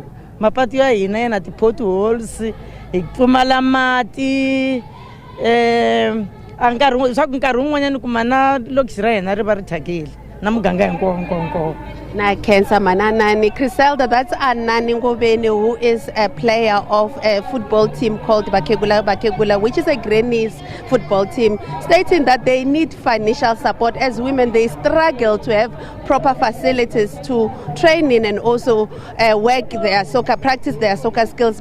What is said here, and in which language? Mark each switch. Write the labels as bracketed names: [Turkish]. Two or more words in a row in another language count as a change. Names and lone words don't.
[Tsonga] Mapatu ya hina yana ti-potholes, hi pfumala mati, nkarhi wun'wanyana kuma na lokisi ra hina ri va ri thyakile na muganga hinkwawo. Na Kensa Mananani. [English] Criselda, that's Anani Ngoveni, who is a player of a football team called Bakegula, which is a grannies football team, stating that they need financial support as women. They struggle to have proper facilities to train in and also practice their soccer skills.